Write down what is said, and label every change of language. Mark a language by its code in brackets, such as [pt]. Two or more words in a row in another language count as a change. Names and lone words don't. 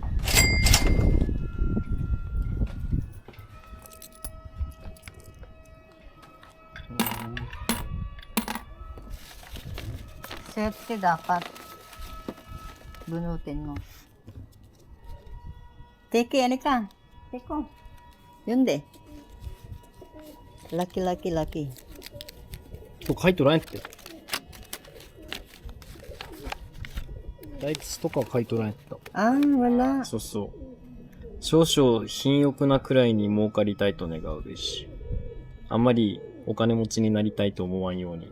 [tl] Swerte dapat. Bunutin mo. Teki, ano ka? Teko. Yun de. Lucky. [ja] とか書いとらんって。大吉とかは書いとらんやった。 [tl] Ah, wala. [ja] そうそう。少々貧欲なくらいに儲かりたいと願うべし。あんまりお金持ちになりたいと思わんように。